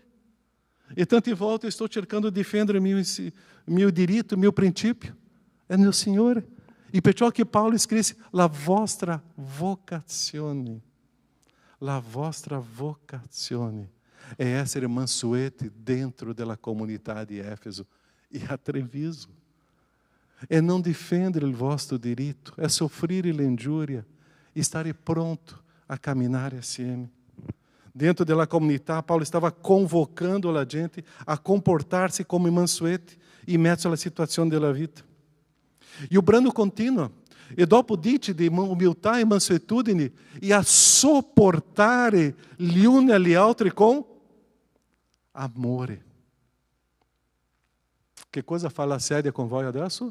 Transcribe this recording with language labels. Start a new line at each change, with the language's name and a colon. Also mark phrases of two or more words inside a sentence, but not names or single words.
Italian: E tante volte sto cercando di difendere il mio diritto, il mio principio. È nel Signore. E perciò che Paolo scrisse, la vostra vocazione. La vostra vocazione è essere mansueti dentro della comunità di Éfeso e a Treviso.
Portuguese: É não defender o vosso direito, é sofrer l'ingiuria, estar pronto a caminhar assieme. Dentro da comunidade, Paulo estava convocando a gente a comportar-se como
Italian: mansueti in mezzo alla situazione della vita. E o brano continua. E dopo dice di umiltà e mansuetudine e a sopportare gli uni agli altri con amore. Che cosa fa la sedia con voi adesso?